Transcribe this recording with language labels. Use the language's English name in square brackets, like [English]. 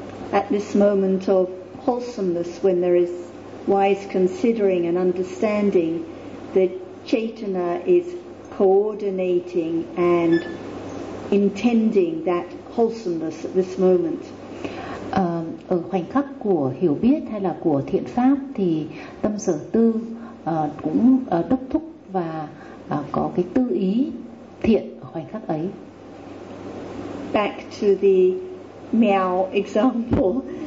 [English] At this moment of wholesomeness, when there is wise considering and understanding, that chetana is coordinating and intending that wholesomeness at this moment. [Vietnamese] Ở khoảnh khắc của hiểu biết hay là của thiện pháp thì tâm sở tư cũng đốc thúc và có cái tư ý thiện ở khoảnh khắc ấy. [English] Back to the meow example.